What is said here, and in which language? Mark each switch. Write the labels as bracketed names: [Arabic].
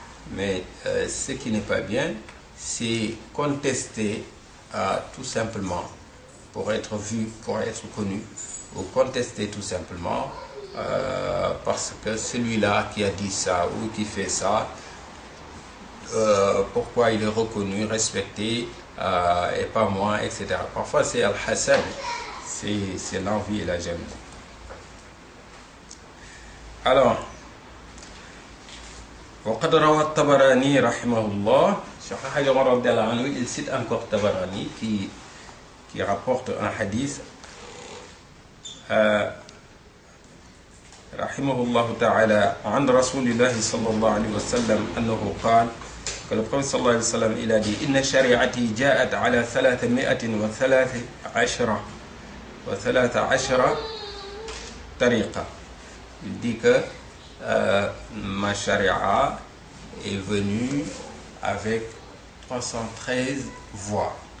[French] Mais ce qui n'est pas bien, c'est contester tout simplement pour être vu, pour être connu, ou contester tout simplement parce que celui-là qui a dit ça ou qui fait ça, pourquoi il est reconnu, respecté, et pas moi, etc. Parfois c'est al-hasad, c'est l'envie et la jalousie. [Arabic] Alors, وقد روى الطبراني رحمه الله, Cheikh Hadj Omar radiyallahu anhu, [French] il cite encore Tabarani qui rapporte un hadith [Arabic] رحمه الله تعالى عن رسول الله صلى الله عليه وسلم أنه قال [French] que le prophète [Arabic] صلى الله عليه وسلم [French] il a dit [Arabic] إن شريعتي جاءت على 313 طريقة. [French] Il dit que ma charia est venue avec 313 voies.